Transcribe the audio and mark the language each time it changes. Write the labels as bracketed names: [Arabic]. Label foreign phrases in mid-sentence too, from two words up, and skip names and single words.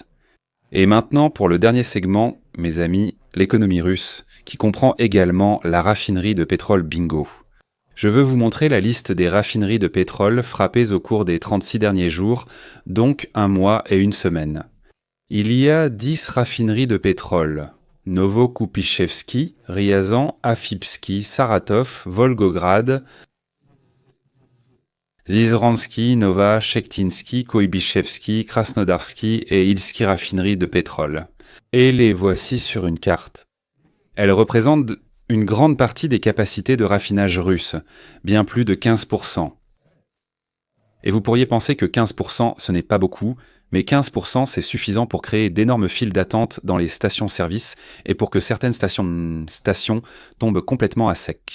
[French] Et maintenant, pour le dernier segment, mes amis, l'économie russe, qui comprend également la raffinerie de pétrole Bingo. Je veux vous montrer la liste des raffineries de pétrole frappées au cours des 36 derniers jours, donc un mois et une semaine. Il y a 10 raffineries de pétrole. Novokupichevski, Ryazan, Afipski, Saratov, Volgograd, Zizransky, Nova, Shektinsky, Koibichevski, Krasnodarsky et Ilski raffineries de pétrole. Et les voici sur une carte. Elles représentent une grande partie des capacités de raffinage russes, bien plus de 15%. Et vous pourriez penser que 15% ce n'est pas beaucoup, mais 15% c'est suffisant pour créer d'énormes files d'attente dans les stations-service et pour que certaines stations tombent complètement à sec.